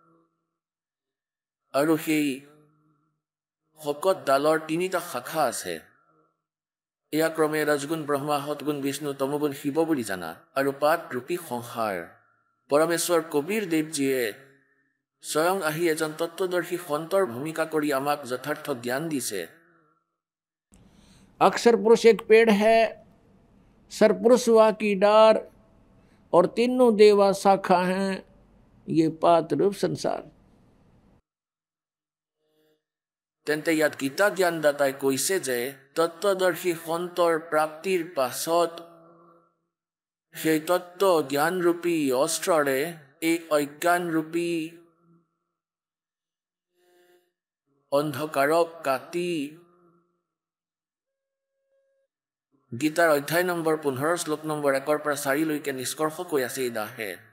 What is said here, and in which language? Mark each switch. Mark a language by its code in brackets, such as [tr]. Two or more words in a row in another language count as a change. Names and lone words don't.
[as] আৰু সেই শকত ডালৰ ৩টা শাখা আছে। এয়া ক্ৰমে ৰজগুণ ব্ৰহ্মা, সৎগুণ বিষ্ণু, তমগুণ শিৱ বুলি জানা। আৰু পাত ৰূপী সংসাৰ। পৰমেশ্বৰ কবিৰ দেৱজীয়ে স্বয়ং আহি এজন তত্ত্বদৰ্শী সন্তৰ ভূমিকা কৰি আমাক যথাৰ্থ জ্ঞান দিছে। [hi] अक्षर पुरुष एक पेड़ है, सरपुरुष वा की डार, और तीनों देवा शाखा हैं, ये पात रूप संसार। [as] তেন্তে ইয়াত গীতা জ্ঞানদাতাই কৈছে যে তত্ত্বদৰ্শী সন্তৰ প্ৰাপ্তিৰ পাছত সেই তত্ত্ব জ্ঞানৰূপী অস্ত্ৰৰে এই অজ্ঞানৰূপী অন্ধকাৰক কাটি গীতাৰ অধ্যায় নম্বৰ 15 শ্লোক নম্বৰ 1 পৰা 4 নিষ্কৰ্ষ কৈ আছে এই দাসে।